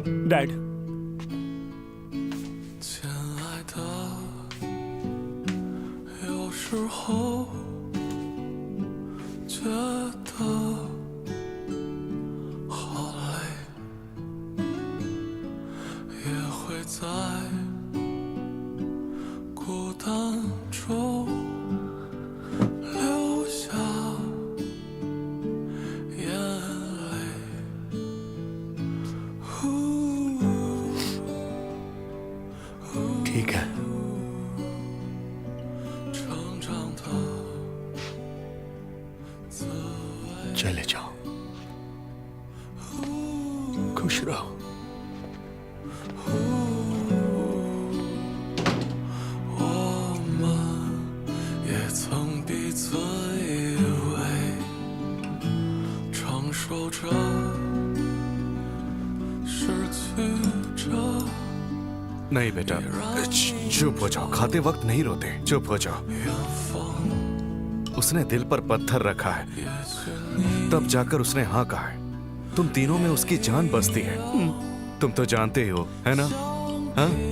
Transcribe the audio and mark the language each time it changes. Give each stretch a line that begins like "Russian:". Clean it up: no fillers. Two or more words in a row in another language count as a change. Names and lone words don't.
Hindi: डैड
Chinese: 亲爱的，有时候觉得好累，也会在孤单中流下眼泪。
Hindi: ठीक है,
Chinese: 成长的滋味。
Hindi: चले जाओ, खुश रहो.
Chinese: 也曾彼此依偎，承受着，失去着。
Hindi: नहीं बेटा, चुप हो जाओ. खाते वक्त नहीं रोते. चुप हो जाओ. उसने दिल पर पत्थर रखा है, तब जाकर उसने हाँ कहा है. तुम तीनों में उसकी जान बसती है. तुम तो जानते ही हो, है ना? हाँ?